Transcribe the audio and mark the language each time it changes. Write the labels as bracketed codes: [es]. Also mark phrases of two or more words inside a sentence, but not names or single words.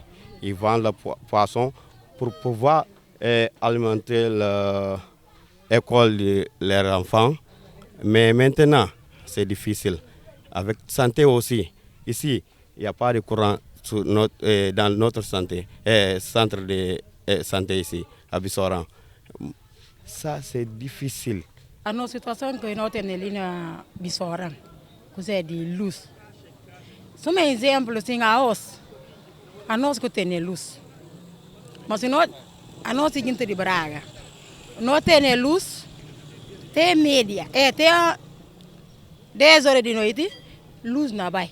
[fr] Ils vendent le poisson pour pouvoir alimenter l'école de leurs enfants. Mais maintenant, c'est difficile. Avec santé aussi. Ici, il n'y a pas de courant dans notre santé, centre de santé ici, à Bissoran. Ça, c'est difficile. [pt] A nossa situação que nós temos ali na Bissoran, que é de luz. Só um exemplo, assim, a nós que tem luz. Mas a nossa gente de Braga, nós temos luz, tem média, tem 10 horas de noite, luz na vai.